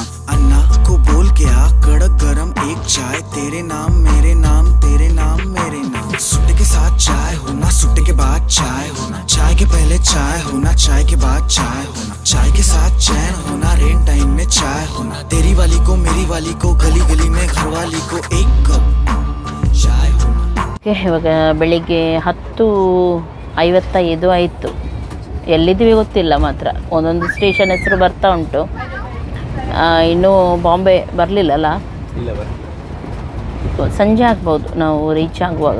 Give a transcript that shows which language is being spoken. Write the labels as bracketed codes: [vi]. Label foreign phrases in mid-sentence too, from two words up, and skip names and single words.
[hi] अन्ना को बोल के आ कड़क गरम, एक चाय तेरे नाम मेरे नाम, तेरे नाम मेरे नाम. सुट्टे के साथ चाय होना, सुट्टे के बाद चाय होना, चाय के पहले चाय होना, चाय के बाद चाय होना, चाय के साथ चैन होना, [en] rain time [hi] में चाय होना. तेरी वाली को मेरी वाली को, गली गली में घर वाली को, एक कप चाय होना. [kn] ಇವಾಗ ಬೆಳಿಗ್ಗೆ 10:55 ಆಯಿತು. ಎಲ್ಲಿದ್ದೀವಿ ಗೊತ್ತಿಲ್ಲ, ಮಾತ್ರ ಒಂದೊಂದು ಸ್ಟೇಷನ್ ಹೆಸರು ಬರ್ತಾ ಉಂಟು. ಇನ್ನೂ ಬಾಂಬೆ ಬರಲಿಲ್ಲಲ್ಲ, ಸಂಜೆ ಆಗ್ಬೋದು ನಾವು ರೀಚ್ ಆಗುವಾಗ.